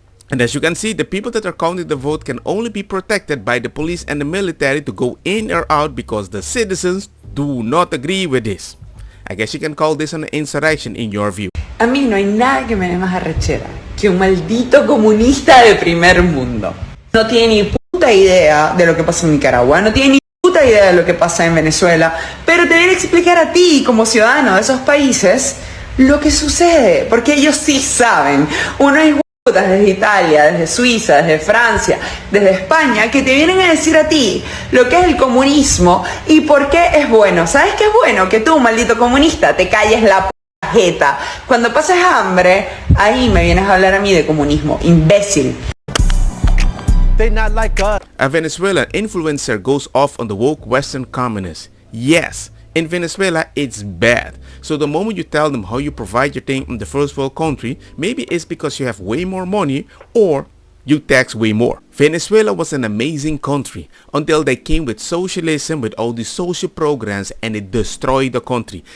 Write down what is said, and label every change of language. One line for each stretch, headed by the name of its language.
English: And as you can see, the people that are counting the vote can only be protected by the police and the military to go in or out because the citizens do not agree with this. I guess you can call this an insurrection in your view.
Spanish: A mí no hay nada que me dé más arrechera que un maldito comunista de primer mundo. No tiene ni puta idea de lo que pasa en Nicaragua, no tiene ni puta idea de lo que pasa en Venezuela, pero te viene a explicar a ti, como ciudadano de esos países, lo que sucede, porque ellos sí saben. Uno es desde Italia, desde Suiza, desde Francia, desde España, que te vienen a decir a ti lo que es el comunismo y por qué es bueno. ¿Sabes qué es bueno? Que tú, maldito comunista, te calles la jeta. Cuando pases hambre, ahí me vienes a hablar a mí de comunismo, imbécil.
English: They not like us. A Venezuelan influencer goes off on the woke Western communists. Yes, in Venezuela it's bad. So the moment you tell them how you provide your thing in the first world country, maybe it's because you have way more money or you tax way more. Venezuela was an amazing country until they came with socialism with all these social programs and it destroyed the country.